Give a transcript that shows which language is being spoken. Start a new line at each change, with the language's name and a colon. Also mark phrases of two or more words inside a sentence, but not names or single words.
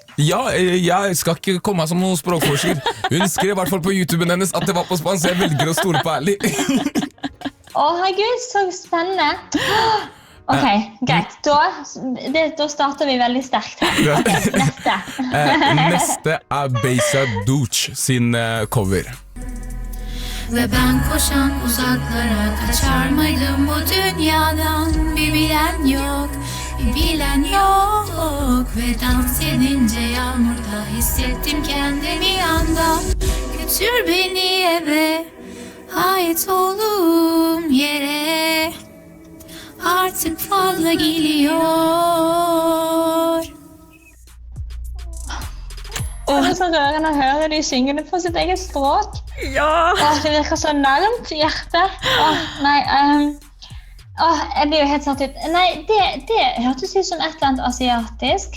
Norwegian: Ja, jeg skal ikke komme som noen språkforsker. Hun skrev I hvert fall på YouTuben hennes at det var på spansk, så jeg velger å stole på ærlig. Herregud, så spennende. Ok, greit. Da starter vi veldig sterkt her. Neste. Neste Beyza Douche sin cover.
Turkish: Ve ben koşan uzaklara kaçar mıydım bu dünyadan? Bir bilen yok ve dans edince yağmurda hissettim kendimi anda. Götür beni eve, ait olduğum yere, artık fazla geliyor.
Norwegian: Det så rørende å høre de syngende på sitt eget språk. Ja! Det virker så nærmt hjertet. Jeg blir jo helt satt ut. Nei, det hørtes ut som et eller annet asiatisk.